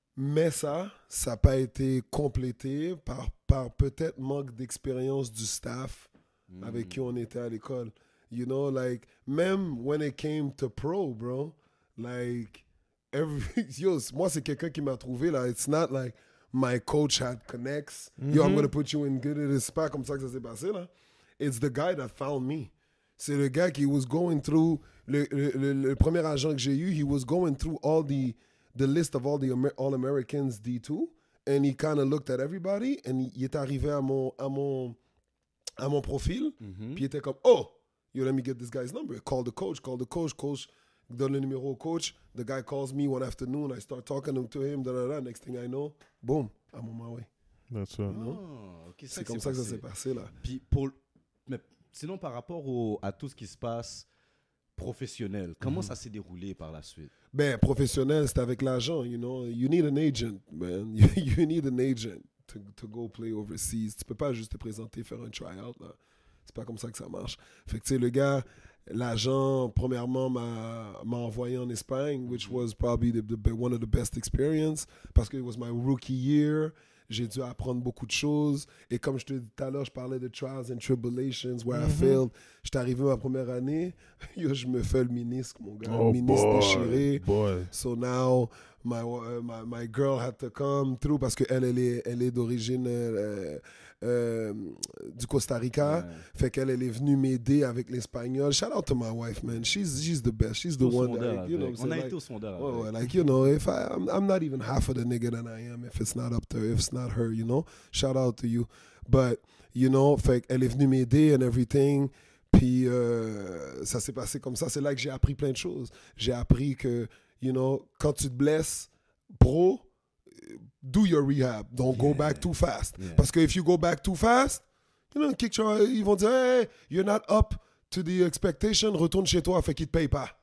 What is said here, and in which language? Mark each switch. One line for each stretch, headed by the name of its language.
French: Mais ça n'a pas été complété par peut-être manque d'expérience du staff avec qui on était à l'école.
English: You know, like, même when it came to pro, bro, like,
French: moi, c'est quelqu'un qui m'a trouvé, là.
English: It's not like my coach had connects. Yo, I'm going to put you in good.
French: C'est pas comme ça que ça s'est passé, là.
English: It's the guy that found me.
French: C'est le gars qui
English: was going through,
French: le premier agent que j'ai eu,
English: he was going through all the list of all the All-Americans D2, and he kind of looked at everybody, and
French: il est arrivé à mon profil, puis il était comme,
English: oh, yo, let me get this guy's number. Call the coach,
French: coach donne le numéro au coach,
English: the guy calls me one afternoon, I start talking to him, next thing I know, boom, I'm on my way. That's right. Okay,
French: c'est comme ça que ça s'est passé, là. Puis mais sinon, par rapport à tout ce qui se passe professionnel, comment ça s'est déroulé par la suite? Ben, professionnel, c'est avec l'agent,
English: you know. You need an agent, man. You need an agent to go play overseas.
French: Tu peux pas juste te présenter, faire un tryout, là. C'est pas comme ça que ça marche. Fait que, tu sais, le gars, l'agent, premièrement, m'a envoyé en Espagne,
English: which was probably one of the best experience,
French: parce que
English: it was my rookie year.
French: J'ai dû apprendre beaucoup de choses. Et comme je te dis tout à l'heure, je parlais de
English: trials and tribulations, where I failed.
French: J'étais arrivé ma première année, yo, je me fais le ministre, mon gars. Le ministre déchiré.
English: So now, my girl had to come through
French: parce qu'elle est d'origine du Costa Rica. Fait qu'elle est venue m'aider avec l'espagnol.
English: Shout out to my wife, man. She's the best. She's the one that, you know,
French: on a été au sondage.
English: Like, you know, if I'm not even half of the nigga that I am if it's not up to her, if it's not her, you know. Shout out to you. But, you know,
French: fait qu'elle est venue m'aider
English: and everything.
French: Puis ça s'est passé comme ça. C'est là que j'ai appris plein de choses. J'ai appris que,
English: you know,
French: quand tu te blesses, bro,
English: do your rehab. Don't go back too fast.
French: Parce que
English: if you go back too fast, you know,
French: ils vont dire,
English: hey, you're not up to the expectation,
French: retourne chez toi, fait qu'ils te payent pas.